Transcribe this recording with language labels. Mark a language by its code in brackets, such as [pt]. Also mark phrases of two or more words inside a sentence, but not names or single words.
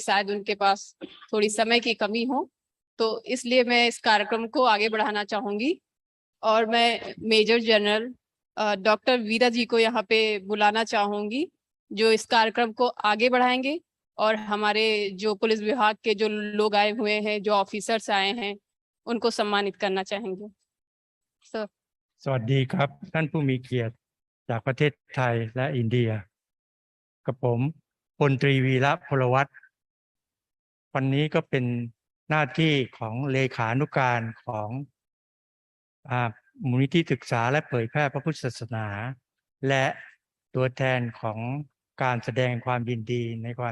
[hi] शायद उनके पास थोड़ी समय की कमी हो तो इसलिए मैं इस कार्यक्रम को आगे बढ़ाना चाहूँगी और मैं मेजर जनरल डॉक्टर वीरा जी को यहाँ पे बुलाना चाहूँगी जो इस कार्यक्रम को आगे बढ़ाएंगे। और हमारे जो पुलिस विभाग के जो लोग आए हुए हैं, जो ऑफिसर्स आए हैं, उनको सम्मानित करना चाहेंगे। सर [th] สวัสดีครับท่านผู้มีเกียรติจากประเทศไทยและอินเดียกับผมพลตรีวีระพลวัฒน์วันนี้ก็เป็นหน้าที่ของเลขานุการของมูลนิธิศึกษาและเผยแพร่พระพุทธศาสนา และตัวแทนของการแสดงความยินดีในความ